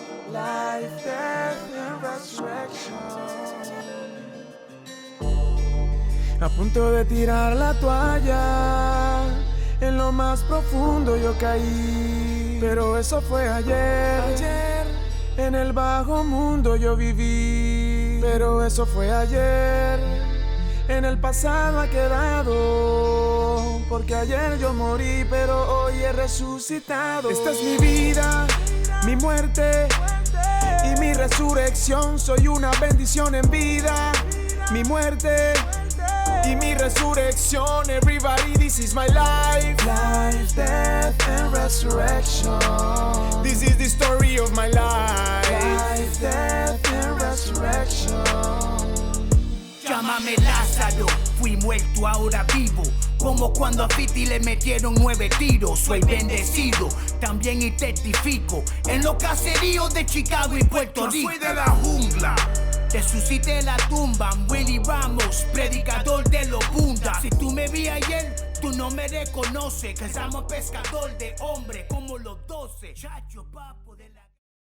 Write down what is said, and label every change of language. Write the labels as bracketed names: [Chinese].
[English] Life, death and resurrection. [Spanish] A punto de tirar la toalla, en lo más profundo yo caí. Pero eso fue ayer, en el bajo mundo yo viví. Pero eso fue ayer, en el pasado ha quedado. Porque ayer yo morí, pero hoy he resucitado. Esta es mi vida, mi muerte y mi resurrección. Soy una bendición en vida, mi muerte y mi resurrección. [English] Everybody, this is my life. Life, death and resurrection. This is the story of my life. Life, death and resurrection. [Spanish] Llámame Lázaro, fui muerto, ahora vivo. Como cuando a Fiti le metieron 9 tiros. Soy bendecido, también y testifico en los caseríos de Chicago y Puerto Rico. Soy de la jungla, resucité la tumba. Willy Ramos, predicador de los bundas. Si tú me vi ayer, tú no me reconoces. Que somos pescador de hombres como los 12. Chacho, papo de la...